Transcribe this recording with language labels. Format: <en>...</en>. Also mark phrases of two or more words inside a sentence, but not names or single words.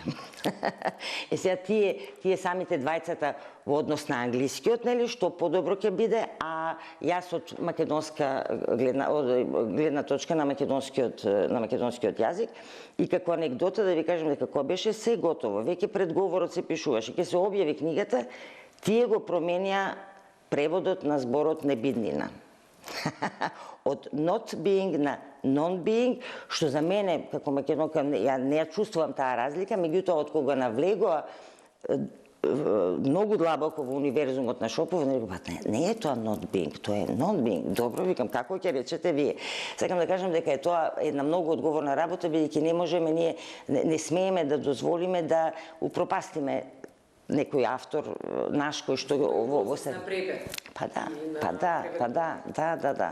<mk>Сега тие самите двајцата во однос на англискиот, што подобро ќе биде, а јас од македонска гледна точка на македонскиот јазик и како анегдота да ви кажем дека кога беше се готово, веќе предговорот се пишуваше, ќе се објави книгата, тие го променија преводот на зборот небиднина. Од</mk> <en>not being</en> <mk>на</mk> <en>non-being,</en> <mk>што за мене, како македонка, ја не ја чувствувам таа разлика, меѓутоа, од кога навлегоа многу длабоко во универзумот на Шопов, не е тоа</mk> <en>not being,</en> <mk>тоа е non-being. Добро, викам, како ќе речете вие? Сакам да кажам дека е тоа една многу одговорна работа, бидејќи не можеме, ние не смееме да дозволиме да упропастиме некој автор наш кој што во се на препев. Да.</mk>